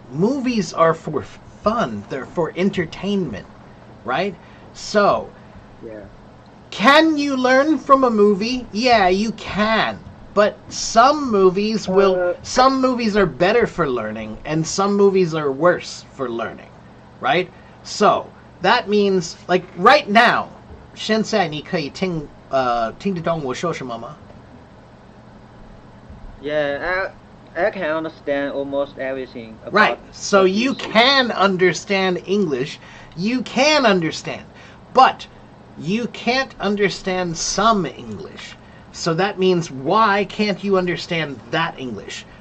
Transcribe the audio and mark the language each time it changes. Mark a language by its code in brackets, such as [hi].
[en] Movies are for fun. They're for entertainment, right? So, Yeah. Can you learn from a movie? Yeah, you can. But some movies are better for learning and some movies are worse for learning, right? So, that means like right now, [zh] 现在你可以听得懂我说什么吗？ [en] Yeah, I can understand almost everything. About Right. So what you say. can understand English. You can understand. But you can't understand some English. So that means why can't you understand that English?